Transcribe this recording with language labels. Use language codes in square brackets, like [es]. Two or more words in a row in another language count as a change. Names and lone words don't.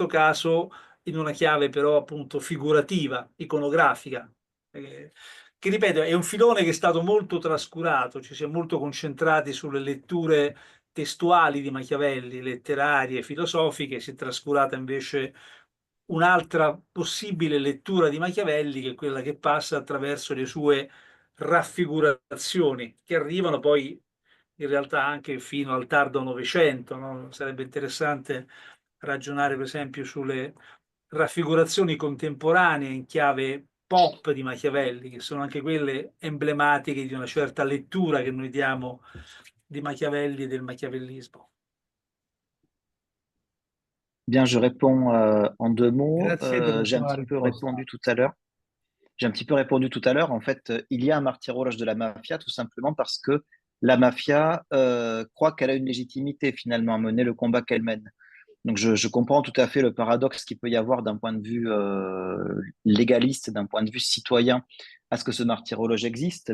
[it] caso in una chiave però appunto figurativa, iconografica, che ripeto è un filone che è stato molto trascurato, ci si è molto concentrati sulle letture testuali di Machiavelli, letterarie, filosofiche, si è trascurata invece un'altra possibile lettura di Machiavelli, che è quella che passa attraverso le sue raffigurazioni, che arrivano poi in realtà anche fino al tardo Novecento, no? Sarebbe interessante ragionare per esempio sulle raffigurazioni contemporanee in chiave pop di Machiavelli, che sono anche quelle emblematiche di una certa lettura che noi diamo di Machiavelli e del machiavellismo. [fr] Bien, je réponds en 2 mots. [it] Grazie per la [fr] J'ai un [it] tua [fr] petit peu [it] risposta. [fr] répondu tout à l'heure. J'ai un petit peu répondu tout à l'heure. En fait, il y a un martyrologe de la mafia tout simplement parce que la mafia croit qu'elle a une légitimité finalement à mener le combat qu'elle mène. Donc je comprends tout à fait le paradoxe qu'il peut y avoir d'un point de vue légaliste, d'un point de vue citoyen, à ce que ce martyrologe existe.